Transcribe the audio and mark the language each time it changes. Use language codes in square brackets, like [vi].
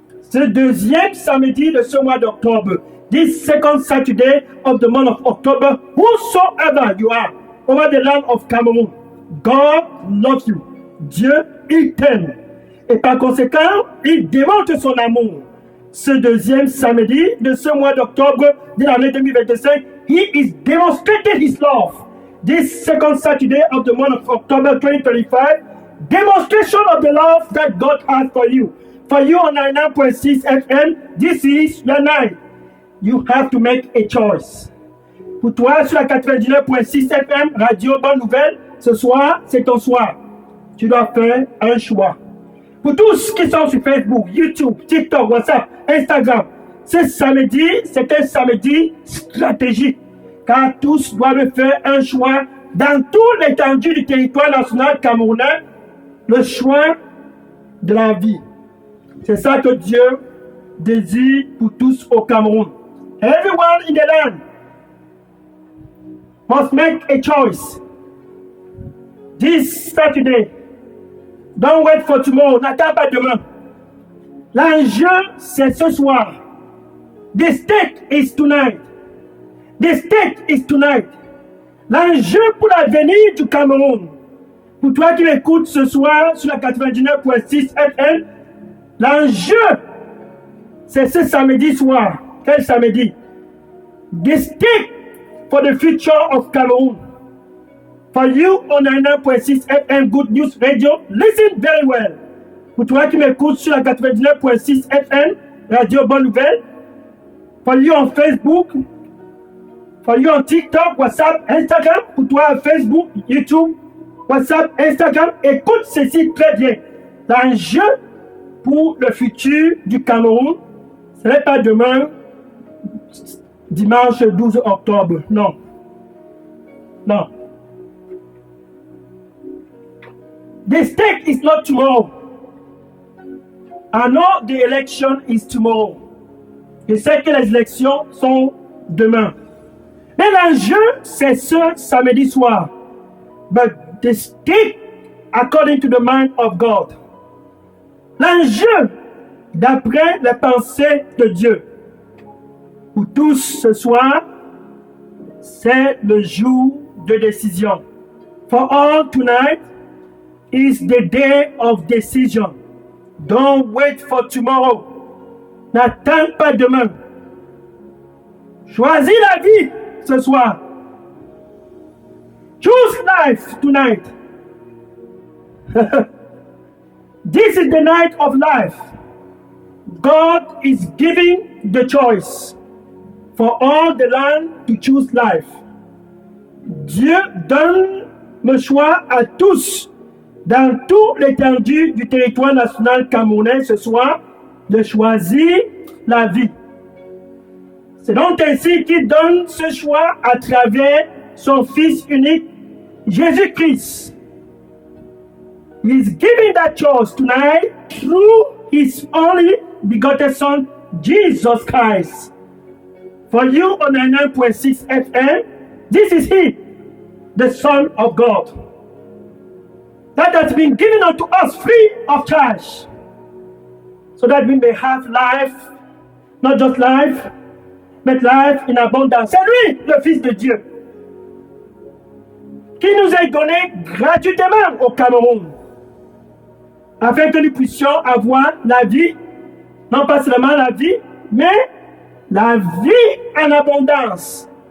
[fr] ce deuxième samedi de ce mois d'octobre, [en] this second Saturday of the month of October, whosoever you are over the land of Cameroon, God loves you. [fr] Dieu, il t'aime. Et par conséquent, il démontre son amour. Ce deuxième samedi de ce mois d'octobre de l'année 2025, [en] He is demonstrated His love. This second Saturday of the month of October 2025, demonstration of the love that God has for you. For you on 99.6 FM, this is your night. You have to make a choice. [fr] Pour toi, sur la 99.6 FM, Radio Bonne Nouvelle, ce soir, c'est ton soir. Tu dois faire un choix. Pour tous qui sont sur Facebook, YouTube, TikTok, WhatsApp, Instagram, ce samedi, c'est un samedi stratégique. Car tous doivent faire un choix dans tout l'étendue du territoire national camerounais, le choix de la vie. C'est ça que Dieu désire pour tous au Cameroun. [en] Everyone in the land must make a choice. This Saturday, don't wait for tomorrow, [fr] n'attends pas demain. L'enjeu, c'est ce soir. [en] The stake is tonight. The stake is tonight. [fr] L'enjeu pour l'avenir du Cameroun. Pour toi qui m'écoutes ce soir sur la 99.6 FM, l'enjeu, c'est ce samedi soir. Quel samedi? [en] The stake for the future of Cameroon. For you on 99.6 FM Good News Radio, listen very well. [fr] Pour toi qui m'écoutes sur la 99.6 FM Radio Bonne Nouvelle, [en] for you on Facebook, for you on TikTok, [fr] WhatsApp, Instagram, pour toi Facebook, YouTube, WhatsApp, Instagram, écoute ceci très bien. L'enjeu pour le futur du Cameroun, ce n'est pas demain, dimanche 12 octobre. Non. Non. [en] The stake is not tomorrow. I know the election is tomorrow. [fr] Je sais que les élections sont demain. Mais l'enjeu, c'est ce samedi soir. [en] But the stake according to the mind of God. [fr] L'enjeu, d'après les pensées de Dieu. Pour tous ce soir, c'est le jour de décision. [en] For all tonight is the day of decision. Don't wait for tomorrow. [fr] N'attends pas demain. Choisis la vie ce soir. [en] Choose life tonight. This is the night of life. God is giving the choice for all the land to choose life. [fr] Dieu donne le choix à tous dans toute l'étendue du territoire national camerounais ce soir de choisir la vie. C'est donc ainsi qu'il donne ce choix à travers son Fils unique, Jésus-Christ. [en] He is giving that choice tonight through His only begotten Son, Jesus Christ. For you on 99.6 FM, this is He, the Son of God. That has been given unto us free of charge, so that we may have life, not just life, but life in abondance. [fr] C'est lui, le Fils de Dieu, qui nous est donné gratuitement au Cameroun, afin que nous puissions avoir la vie, non pas seulement la vie, mais la vie en abondance.